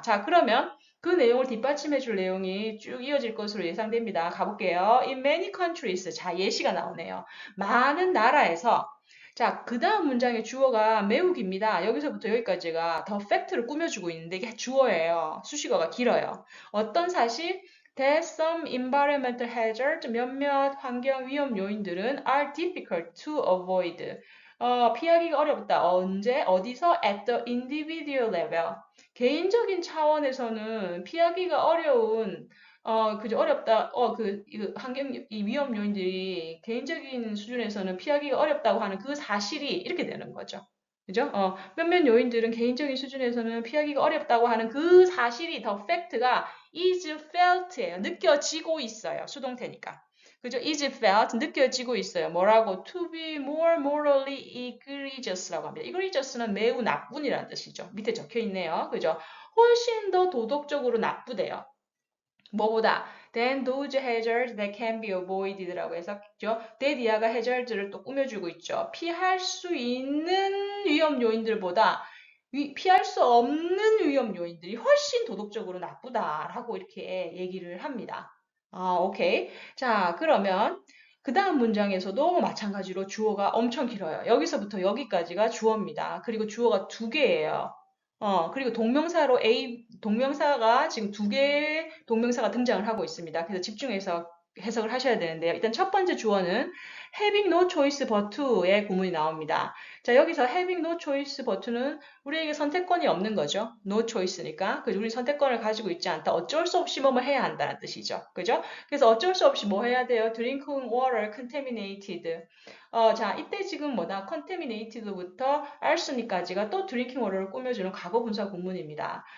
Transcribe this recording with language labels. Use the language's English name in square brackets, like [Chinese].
[Korean] 자, 그러면 그 내용을 뒷받침해 줄 내용이 쭉 이어질 것으로 예상됩니다. 가볼게요. [English] In many countries. [Korean] 자, 예시가 나오네요. 많은 나라에서 자, 그 다음 문장의 주어가 매우 깁니다. 여기서부터 여기까지가 더 팩트를 꾸며주고 있는데 이게 주어예요. 수식어가 길어요. 어떤 사실? [English] That some environmental hazards, [Korean] 몇몇 환경 위험 요인들은 [English] are difficult to avoid. [Korean] 피하기가 어렵다. 언제? 어디서? [English] At the individual level. [Korean] 개인적인 차원에서는 피하기가 어려운 그죠. 어렵다. 이 환경, 이 위험 요인들이 개인적인 수준에서는 피하기가 어렵다고 하는 그 사실이 이렇게 되는 거죠. 그죠? 몇몇 요인들은 개인적인 수준에서는 피하기가 어렵다고 하는 그 사실이 더 팩트가 is felt예요. 느껴지고 있어요. 수동태니까. 그죠? is felt 느껴지고 있어요. 뭐라고? [English] To be more morally egregious [Korean] 라고 합니다. egregious는 매우 나쁜이라는 뜻이죠. 밑에 적혀 있네요. 그죠? 훨씬 더 도덕적으로 나쁘대요. 뭐보다 [English] than those hazards that can be avoided [Korean] 라고 해서 그죠? that 이하가 hazards를 또 꾸며주고 있죠. 피할 수 있는 위험 요인들보다 피할 수 없는 위험 요인들이 훨씬 도덕적으로 나쁘다라고 이렇게 얘기를 합니다. 오케이. 자, 그러면 그 다음 문장에서도 마찬가지로 주어가 엄청 길어요. 여기서부터 여기까지가 주어입니다. 그리고 주어가 두 개예요. 그리고 동명사로 동명사가 지금 두 개의 동명사가 등장을 하고 있습니다. 그래서 집중해서 해석을 하셔야 되는데요. 일단 첫 번째 주어는 [English] having no choice but to [Korean] 의 구문이 나옵니다. 자, 여기서 [English] having no choice but [Korean] 는 우리에게 선택권이 없는 거죠. no choice니까. 그죠? 우리 선택권을 가지고 있지 않다. 어쩔 수 없이 뭐뭐 해야 한다는 뜻이죠. 그죠? 그래서 어쩔 수 없이 뭐 해야 돼요? [English] drinking water contaminated. [Korean] 자, 이때 지금 뭐다? contaminated부터 arsenica지가 또 drinking water를 꾸며주는 과거 분사 구문입니다.